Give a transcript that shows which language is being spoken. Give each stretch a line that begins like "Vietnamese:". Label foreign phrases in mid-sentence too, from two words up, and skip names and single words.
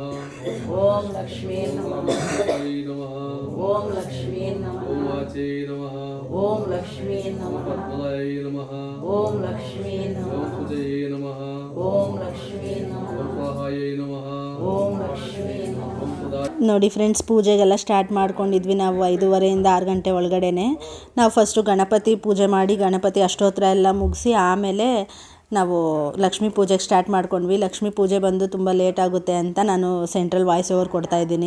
Sanskrit: ಓಂ ಲಕ್ಷ್ಮೀ ನಮಃ ಬ್ರಹ್ಮೈ ನಮಃ ಓಂ ಲಕ್ಷ್ಮೀ ನಮಃ ಓಂ ವಾಚೈ ನಮಃ ಓಂ ಲಕ್ಷ್ಮೀ ನಮಃ ಪದ್ಮಲೈ ನಮಃ ಓಂ ಲಕ್ಷ್ಮೀ ಓಂ ನಮಃ ಸುಜಯೇ ನಮಃ ಓಂ ಲಕ್ಷ್ಮೀ ನಮಃ ಓಂ ಸ್ವಾಹಾಯೈ ನಮಃ ಓಂ ಲಕ್ಷ್ಮೀ ನಮಃ. ಓಂ ಸುಧಾ
Kannada: ನೋಡಿ ಫ್ರೆಂಡ್ಸ್, ಪೂಜೆಗೆಲ್ಲ ಸ್ಟಾರ್ಟ್ ಮಾಡ್ಕೊಂಡಿದ್ವಿ ನಾವು 5:30ಯಿಂದ 6 ಗಂಟೆ ಒಳಗಡೆನೆ. ನಾವು ಫಸ್ಟು ಗಣಪತಿ ಪೂಜೆ ಮಾಡಿ ಗಣಪತಿ ಅಷ್ಟೋತ್ರ ಎಲ್ಲ ಮುಗಿಸಿ ಆಮೇಲೆ ನಾವು ಲಕ್ಷ್ಮೀ ಪೂಜೆಗೆ ಸ್ಟಾರ್ಟ್ ಮಾಡ್ಕೊಂಡ್ವಿ. ಲಕ್ಷ್ಮೀ ಪೂಜೆ ಬಂದು ತುಂಬ ಲೇಟ್ ಆಗುತ್ತೆ ಅಂತ ನಾನು
English: central voice over
Kannada: ಕೊಡ್ತಾಯಿದ್ದೀನಿ.